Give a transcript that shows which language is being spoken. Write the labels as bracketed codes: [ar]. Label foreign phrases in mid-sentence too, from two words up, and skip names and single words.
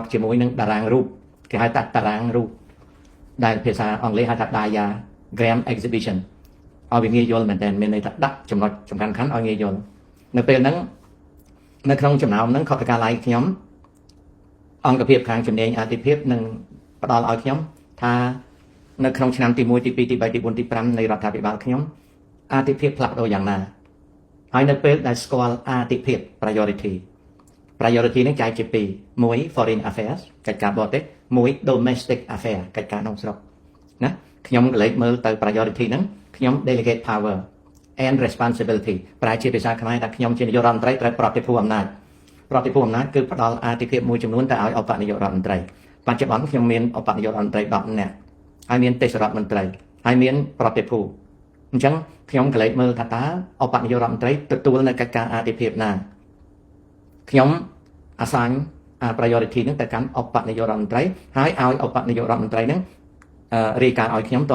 [km] ជាមួយនឹងតារាងរូបគេហៅថាតារាងរូបដែលភាសាអង់គ្លេសហៅថា [en] diagram exhibition [km] ឲ្យវាងាយយល់មែនតើមានន័យថាដាក់ចំណុចសំខាន់ៗឲ្យងាយយល់នៅពេលហ្នឹងនៅក្នុងចំណោមហ្នឹងខុសពីការ like ខ្ញុំអង្គភាពខាងជំនាញអាទិភាពនឹងផ្ដល់ឲ្យខ្ញុំថានៅក្នុងឆ្នាំទី1ទី2ទី3ទី4ទី5នៃរដ្ឋាភិបាលខ្ញុំអាទិភាពផ្លាស់ប្ដូរយ៉ាងណាហើយនៅពេលដែលស្គាល់អាទិភាព priority នេះចែក ជាពីរមួយ [en] foreign affairs [km] កិច្ចការបរទេសមួយ [en] domestic affairs [km] កិច្ចការក្នុងស្រុកណាខ្ញុំក៏លេខមើលទៅ priority ហ្នឹងខ្ញុំ [en] delegate power and responsibility [km] ប្រែជាភាសាខ្មែរថាខ្ញុំជានាយករដ្ឋមន្ត្រីត្រូវប្រតិភូអំណាចគឺផ្ដល់អាទិភាពមួយចំនួនទៅឲ្យឧបនាយករដ្ឋមន្ត្រីបច្ចុប្បន្នខ្ញុំមានឧបនាយករដ្ឋមន្ត្រី10នាក់ហើយមាន ទេសរដ្ឋមន្ត្រីហើយមានប្រតិភូអញ្ចឹងខ្ញុំក៏លេខមើលថាតើឧបនាយករដ្ឋមន្ត្រីទទួលនៅកិច្ចការអាទិភាពណាខ្ញុំអាសាញ priority ហ្នឹងទៅកាន់ឧបនាយករដ្ឋមន្ត្រីហើយឲ្យឧបនាយករដ្ឋមន្ត្រីហ្នឹងរាយការណ៍ឲ្យខ្ញុំ